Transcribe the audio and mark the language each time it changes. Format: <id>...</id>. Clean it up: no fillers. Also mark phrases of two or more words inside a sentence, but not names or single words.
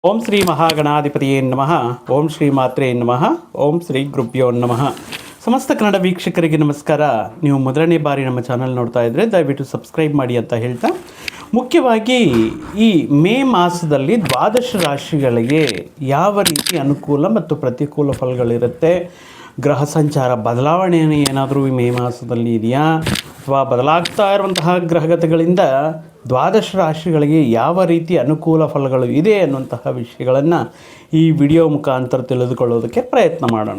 <sa>ಓಂ ಶ್ರೀ ಮಹಾಗಣಾಧಿಪತಿಯೇ ನಮಃ. ಓಂ ಶ್ರೀ ಮಾತ್ರೇ ನಮಃ. ಓಂ ಶ್ರೀ ಗುರುಭ್ಯೋ ನಮಃ.</sa> <kn>ಸಮಸ್ತ ಕನ್ನಡ ವೀಕ್ಷಕರಿಗೆ ನಮಸ್ಕಾರ. ನೀವು ಮೊದಲನೇ ಬಾರಿ ನಮ್ಮ ಚಾನಲ್ ನೋಡ್ತಾ ಇದ್ದರೆ ದಯವಿಟ್ಟು ಸಬ್ಸ್ಕ್ರೈಬ್ ಮಾಡಿ ಅಂತ ಹೇಳ್ತಾ, ಮುಖ್ಯವಾಗಿ ಈ ಮೇ ಮಾಸದಲ್ಲಿ ದ್ವಾದಶ ರಾಶಿಗಳಿಗೆ ಯಾವ ರೀತಿ ಅನುಕೂಲ ಮತ್ತು ಪ್ರತಿಕೂಲ ಫಲಗಳಿರುತ್ತೆ, ಗ್ರಹ ಸಂಚಾರ ಬದಲಾವಣೆ ಏನಾದರೂ ಈ ಮೇ ಮಾಸದಲ್ಲಿ ಇದೆಯಾ, ಅಥವಾ ಬದಲಾಗ್ತಾ ಇರುವಂತಹ ಗ್ರಹಗತಿಗಳಿಂದ ದ್ವಾದಶ ರಾಶಿಗಳಿಗೆ ಯಾವ ರೀತಿ ಅನುಕೂಲ ಫಲಗಳು ಇದೆ ಅನ್ನುವಂತಹ ವಿಷಯಗಳನ್ನು ಈ ವಿಡಿಯೋ ಮುಖಾಂತರ ತಿಳಿದುಕೊಳ್ಳೋದಕ್ಕೆ ಪ್ರಯತ್ನ ಮಾಡೋಣ.</kn>